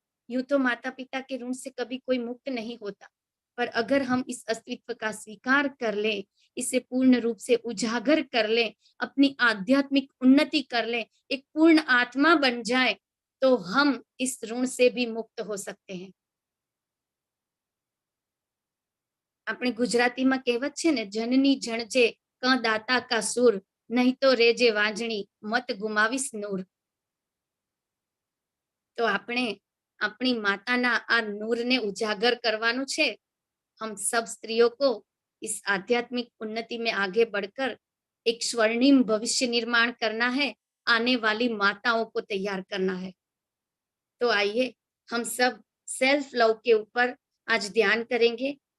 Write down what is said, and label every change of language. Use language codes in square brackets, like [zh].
[hi] यूं तो माता पिता के ऋण से कभी कोई मुक्त नहीं होता, पर अगर हम इस अस्तित्व का स्वीकार कर लें, इसे पूर्ण रूप से उजागर कर लें, अपनी आध्यात्मिक उन्नति कर लें, एक पूर्ण आत्मा बन जाए, तो हम इस ऋण से भी मुक्त हो सकते हैं। [gu] આપણે ગુજરાતીમાં કહેવત છે ને, જનની જણજે ક દાતા કા સુર, નહીં તો રેજે વાંજણી મત ગુમાવીશ નૂર। તો આપણે આપણી માતાના આ નૂરને ઉજાગર કરવાનું છે। [hi] हम सब स्त्रियों को इस आध्यात्मिक उन्नति में आगे बढ़कर एक स्वर्णिम भविष्य निर्माण करना है, आने वाली माताओं को तैयार करना है। तो आइए हम सब सेल्फ लव के ऊपर आज ध्यान करेंगे।